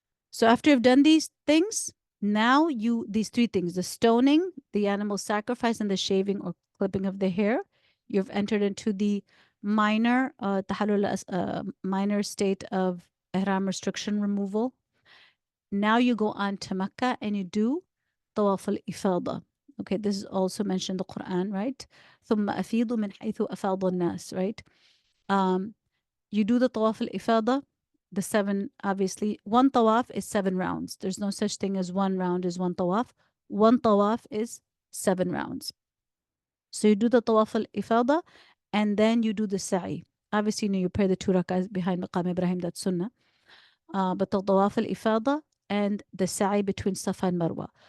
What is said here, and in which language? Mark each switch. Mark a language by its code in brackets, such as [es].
[en] So after you've done these things, now these three things, the stoning, the animal sacrifice, and the shaving or clipping of the hair, you've entered into the minor minor state of ihram restriction removal. Now you go on to Mecca and you do Tawaf al-Ifada. Okay, this is also mentioned in the Quran, right? [ar] ثم أفيضوا من حيث أفاض الناس, [en] right? You do the Tawaf al-Ifada, the seven, obviously. One Tawaf is 7 rounds. There's no such thing as one round is one Tawaf. One Tawaf is 7 rounds. So you do the Tawaf al-Ifada and then you do the Sa'i. Obviously, you pray the 2 rak'ahs behind Maqam Ibrahim, that's Sunnah. But the Tawaf al-Ifada and the Sa'i between Safa and Marwa.